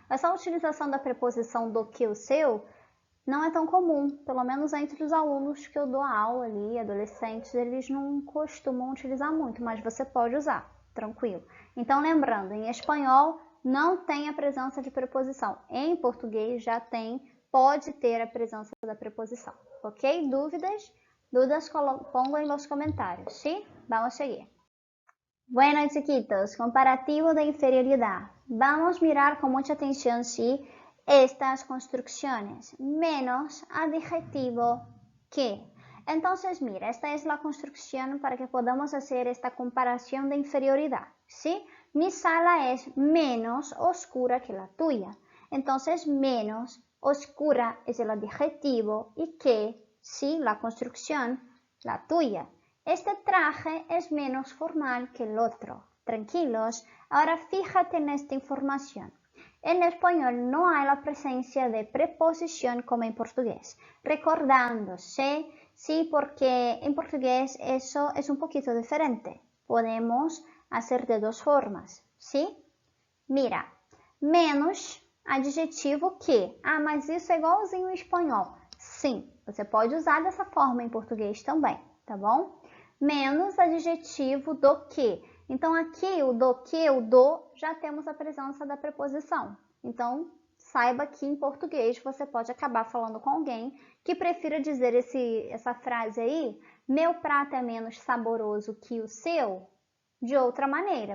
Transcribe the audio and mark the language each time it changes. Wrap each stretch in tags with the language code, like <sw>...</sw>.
<pt>Essa utilização da preposição do que o seu não é tão comum, pelo menos entre os alunos que eu dou aula ali, adolescentes, eles não costumam utilizar muito, mas você pode usar, tranquilo. Então, lembrando, em espanhol não tem a presença de preposição, em português já tem pode ter a presença da preposição, ok? Dúvidas?</pt> <es>Dudas pongo en los comentarios, ¿sí? Vamos a seguir. Bueno, chiquitos, comparativo de inferioridad. Vamos a mirar con mucha atención, ¿sí? Estas construcciones. Menos adjetivo que. Entonces, mira, esta es la construcción para que podamos hacer esta comparación de inferioridad, ¿sí? Mi sala es menos oscura que la tuya. Entonces, menos oscura es el adjetivo y que, sí, la construcción, la tuya. Este traje es menos formal que el otro. Tranquilos, ahora fíjate en esta información. En español no hay la presencia de preposición como en portugués. Recordándose, sí, porque en portugués eso es un poquito diferente. Podemos hacer de dos formas, ¿sí? Mira, menos adjetivo que.</es> <pt>Ah, mas isso é igualzinho em espanhol. Sim, você pode usar dessa forma em português também, tá bom? Menos adjetivo do que. Então, aqui, o do que, o do, já temos a presença da preposição. Então, saiba que em português você pode acabar falando com alguém que prefira dizer essa frase aí, meu prato é menos saboroso que o seu, de outra maneira.</pt>